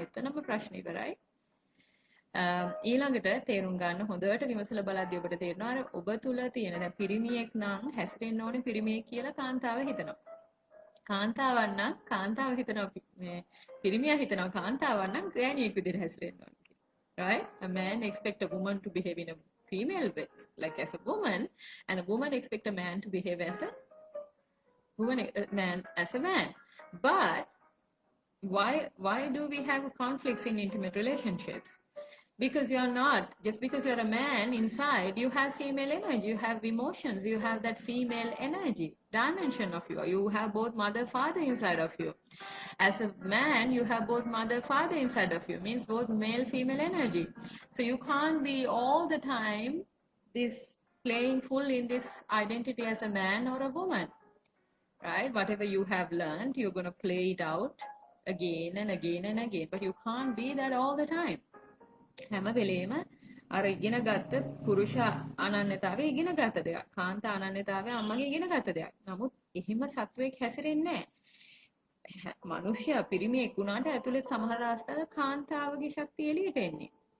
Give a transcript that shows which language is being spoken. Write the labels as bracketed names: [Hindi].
[Sinhala] එතනම ප්‍රශ්න ඉවරයි. ඊළඟට තේරුම් ගන්න හොඳට විමසලා බලද්දී ඔබට තේරෙනවා අර ඔබ තුල තියෙන දැන් පිරිමියෙක් නම් හැසිරෙන්න ඕනේ පිරිමියෙක් කියලා කාන්තාව හිතනවා. කාන්තාවන් නම් කාන්තාව හිතනවා මේ පිරිමියා හිතනවා කාන්තාවන් නම් ගෑණියෙක් විදිහට හැසිරෙන්න ඕනේ. [English] Right? A man expects a woman to behave in a female way, like as a woman, and a woman expects a man to behave as a woman, a man as a man. But why do we have conflicts in intimate relationships? Because you're not, just because you're a man inside, you have female energy, you have emotions, you have that female energy dimension of you. You have both mother, father inside of you. As a man, you have both mother, father inside of you, means both male, female energy. So you can't be all the time this playing full in this identity as a man or a woman, right? Whatever you have learned, you're going to play it out again and again and again, but you can't be that all the time. [Sinhala] හැම වෙලේම අර ඉගෙන ගත්ත පුරුෂ අනන්‍යතාවය ඉගෙන ගත්ත දෙයක්. කාන්තා අනන්‍යතාවය අම්මගේ ඉගෙන ගත්ත දෙයක්. නමුත් එහෙම සත්වයක් හැසිරෙන්නේ නැහැ. මිනිස්සයා පිරිමියෙක් වුණාට ඇතුළේ සමහර අවස්ථාවල කාන්තාවගේ ශක්තිය එළියට එන්නේ.